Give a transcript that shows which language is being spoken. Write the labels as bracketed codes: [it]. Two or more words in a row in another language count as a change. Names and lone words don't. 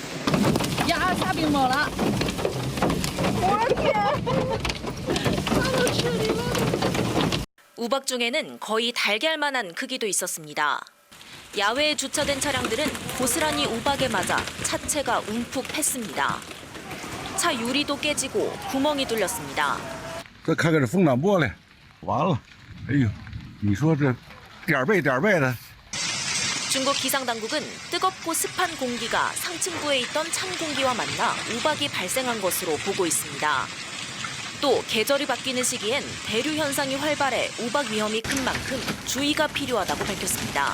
[ko] 우박 중에는 거의 달걀만한 크기도 있었습니다. 야외에 주차된 차량들은 고스란히 우박에 맞아 차체가 움푹 팼습니다. 차 유리도 깨지고 구멍이 뚫렸습니다. [zh] 这开个风挡玻璃，完了，哎呦，你说这点背的。 [ko] 중국 기상당국은 뜨겁고 습한 공기가 상층부에 있던 찬 공기와 만나 우박이 발생한 것으로 보고 있습니다. 또 계절이 바뀌는 시기엔 대류 현상이 활발해 우박 위험이 큰 만큼 주의가 필요하다고 밝혔습니다.